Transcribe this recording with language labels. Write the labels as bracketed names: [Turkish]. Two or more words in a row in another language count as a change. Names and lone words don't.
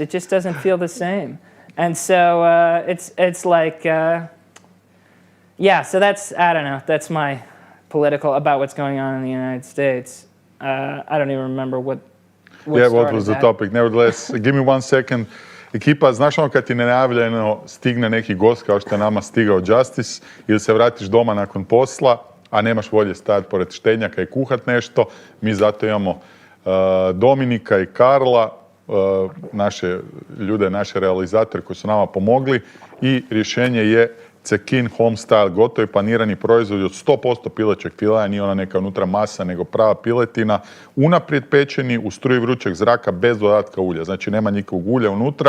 [English] It just doesn't feel the same. And so it's like, so that's, I don't know, that's my political about what's going on in the United States. I don't even remember what was the topic? Nevertheless, give me 1 second. [Croatian] Ekipa, znaš ono kad ti nenajavljeno stigne neki gost kao što je nama stigao Justus ili se vratiš doma nakon posla, a nemaš volje stajati pored štenjaka i kuhat nešto, mi zato imamo Dominika i Karla, naše ljude, naše realizatore koji su nama pomogli i rješenje je Cekin Homestyle, gotovi panirani proizvodi od 100% pilećeg filea, nije ona neka unutra masa, nego prava piletina, unaprijed pečeni u struji vrućeg zraka bez dodatka ulja, znači nema nikakvog ulja unutra.